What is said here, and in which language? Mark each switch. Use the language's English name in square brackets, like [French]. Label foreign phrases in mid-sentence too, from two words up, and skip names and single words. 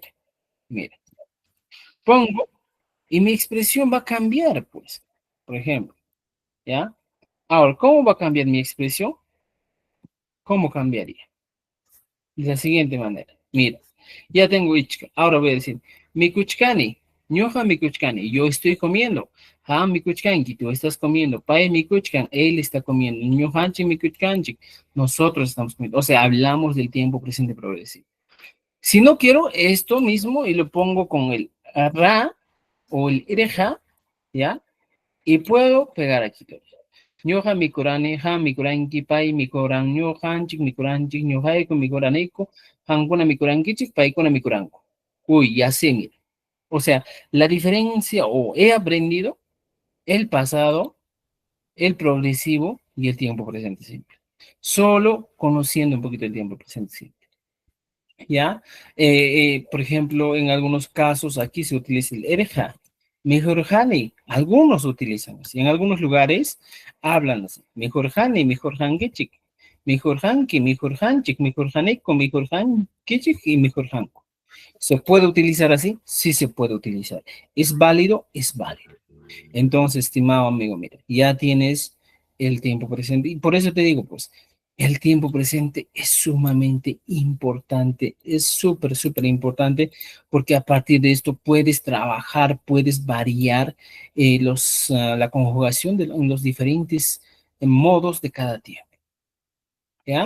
[Spanish] Mira, pongo y mi expresión va a cambiar, pues. Por ejemplo, ¿ya? Ahora, ¿cómo va a cambiar mi expresión? ¿Cómo cambiaría? De la siguiente manera. Mira, ya tengo ichka. Ahora voy a decir, [Quechua] mikuchkani, ñoja mikuchkani, [Spanish] yo estoy comiendo. [Quechua] Ha mikuchkanki, [Spanish] tú estás comiendo. [Quechua] Pai mikuchkan, [Spanish] él está comiendo. [Quechua] Ñuhanchik mikuchkanchik, [Spanish] nosotros estamos comiendo. O sea, hablamos del tiempo presente progresivo. Si no quiero esto mismo y lo pongo con el ra o el ireja, ¿ya? Y puedo pegar aquí todo. [Quechua] Ñoja mikurane, ha mikuranki, pai mikuran, ñojanchik, mikuranchik, ñojaiko, mikuraneko, hankuna mikurankichik, paikuna mikuranko. [Spanish] Uy, ya sé, mira. O sea, la diferencia, o he aprendido el pasado, el progresivo y el tiempo presente simple. Solo conociendo un poquito el tiempo presente simple. ¿Ya? Por ejemplo, en algunos casos aquí se utiliza el ereja, mejorjani, algunos utilizan así, en algunos lugares hablan así, [Quechua] mejorjani, mejorjangichik, mejorjanki, mejorjanchik, mejorjaneko, mejorjankichik y mejorjanko. [Spanish] ¿Se puede utilizar así? Sí se puede utilizar. ¿Es válido? Es válido. Entonces, estimado amigo, mira, ya tienes el tiempo presente y por eso te digo, pues, el tiempo presente es sumamente importante, es súper, súper importante porque a partir de esto puedes trabajar, puedes variar la conjugación de los diferentes modos de cada tiempo, ¿ya?